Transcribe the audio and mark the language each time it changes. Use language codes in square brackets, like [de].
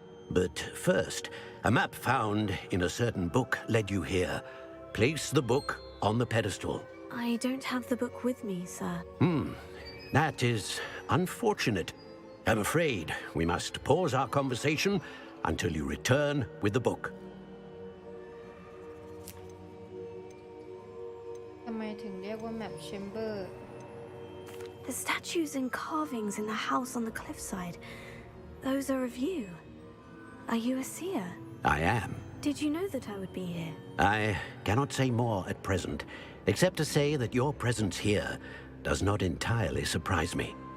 [en] But first, a map found in a certain book led you here. Place the book on the pedestal. I don't have the book with me, sir. That is unfortunate. I'm afraid we must pause our conversation until you return with the book. [th] ทำไมถึงเรียกว่า Map Chamber [en] The statues and carvings in the house on the cliffside. Those are of you. Are you a seer? I am. Did you know that I would be here? I cannot say more at present, except to say that your presence here does not entirely surprise me.